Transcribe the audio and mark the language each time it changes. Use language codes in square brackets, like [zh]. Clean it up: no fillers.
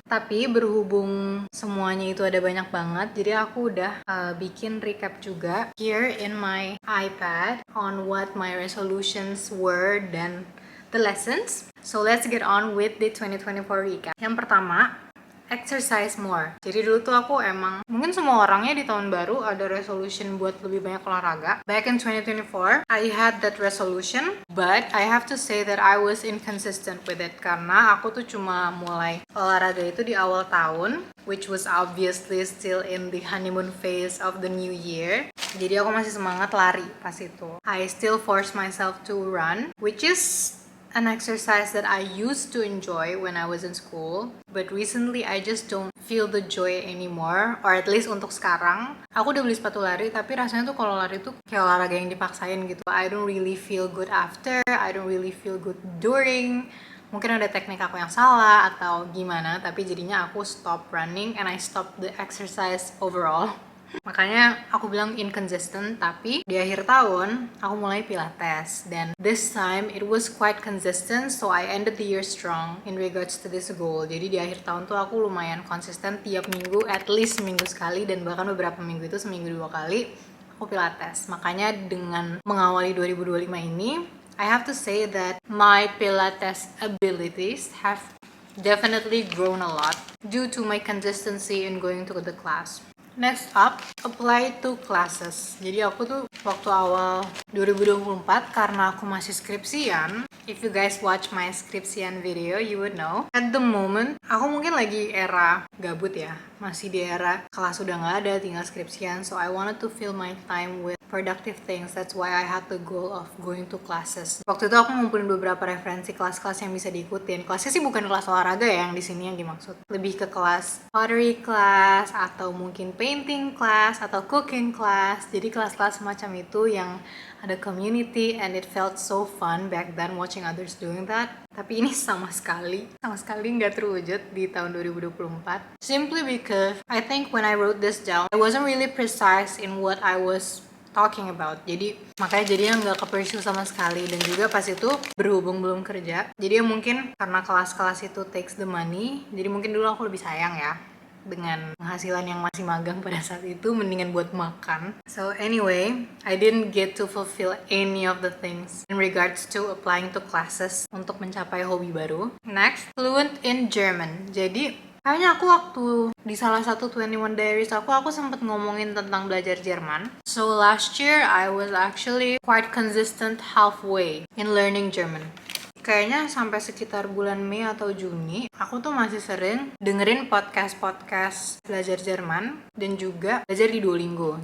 [id] Tapi berhubung semuanya itu ada banyak banget, jadi aku udah bikin recap juga [en] here in my iPad on what my resolutions were [id] dan [en] the lessons. So let's get on with the 2024 recap. [id] Yang pertama, exercise more. Jadi dulu tuh aku emang, mungkin semua orangnya di tahun baru ada resolution buat lebih banyak olahraga. [en] Back in 2024, I had that resolution, but I have to say that I was inconsistent with it [id] karena aku tuh cuma mulai olahraga itu di awal tahun, [en] which was obviously still in the honeymoon phase of the new year. [id] Jadi aku masih semangat lari pas itu. [en] I still force myself to run, which is an exercise that I used to enjoy when I was in school, but recently I just don't feel the joy anymore, or at least [id] untuk sekarang. Aku udah beli sepatu lari, tapi rasanya tuh kalau lari tuh kayak olahraga yang dipaksain gitu. [en] I don't really feel good after, I don't really feel good during. [id] Mungkin ada teknik aku yang salah atau gimana, tapi jadinya aku [en] stop running and I stop the exercise overall. [id] Makanya aku bilang inconsistent, tapi di akhir tahun aku mulai pilates dan [en] this time it was quite consistent, so I ended the year strong in regards to this goal. [id] Jadi di akhir tahun tuh aku lumayan konsisten tiap minggu, [en] at least [id] seminggu sekali, dan bahkan beberapa minggu itu seminggu 2 kali aku pilates. Makanya dengan mengawali 2025 ini, [en] I have to say that my pilates abilities have definitely grown a lot due to my consistency in going to the class. Next up, apply to classes. [id] Jadi aku tuh waktu awal 2024 karena aku masih skripsian. [en] If you guys watch my skripsian video, you would know. At the moment, [id] aku mungkin lagi era gabut ya. Masih di era kelas udah nggak ada, tinggal skripsian. [en] So I wanted to fill my time with productive things. That's why I had the goal of going to classes. [id] Waktu itu aku ngumpulin beberapa referensi kelas-kelas yang bisa diikutin. Kelasnya sih bukan kelas olahraga ya yang di sini yang dimaksud. Lebih ke kelas pottery class atau mungkin painting class atau cooking class. Jadi kelas-kelas semacam itu yang ada [en] community and it felt so fun back then watching others doing that. [id] Tapi ini sama sekali nggak terwujud di tahun 2024. [en] Simply because I think when I wrote this down, I wasn't really precise in what I was talking about. [id] Jadi makanya jadinya nggak ke-pursue sama sekali. Dan juga pas itu berhubung belum kerja, jadi mungkin karena kelas-kelas itu [en] takes the money, [id] jadi mungkin dulu aku lebih sayang ya dengan penghasilan yang masih magang pada saat itu, mendingan buat makan. [en] So anyway, I didn't get to fulfill any of the things in regards to applying to classes [id] untuk mencapai hobi baru. [en] Next, fluent in German. [id] Jadi kayaknya aku waktu di salah satu 21 Diaries aku sempat ngomongin tentang belajar Jerman. [en] So last year I was actually quite consistent halfway in learning German. [id] Kayaknya sampai sekitar bulan Mei atau Juni, aku tuh masih sering dengerin podcast belajar Jerman dan juga belajar di Duolingo.